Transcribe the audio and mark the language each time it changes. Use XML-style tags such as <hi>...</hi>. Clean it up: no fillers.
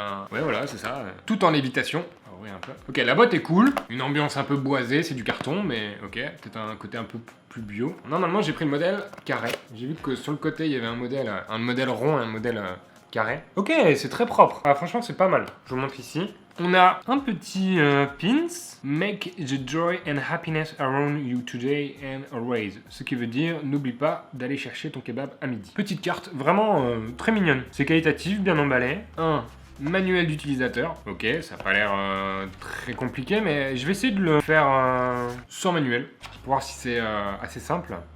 <fr>Ouais, voilà, c'est ça. Tout en lévitation. Oui, un peu. Ok, la boîte est cool. Une ambiance un peu boisée, c'est du carton, mais ok. Peut-être un côté un peu plus bio. Normalement, j'ai pris le modèle carré. J'ai vu que sur le côté, il y avait un modèle rond et un modèle carré. Ok, c'est très propre. Ah, franchement, c'est pas mal. Je vous montre ici. On a un petit pins.</fr> <en>Make the joy and happiness around you today and always.</en> <fr>Ce qui veut dire, n'oublie pas d'aller chercher ton kebab à midi. Petite carte, vraiment très mignonne. C'est qualitatif, bien emballé. Manuel d'utilisateur. Ok, ça n'a pas l'air très compliqué, mais je vais essayer de le faire sans manuel, pour voir si c'est assez simple.</fr>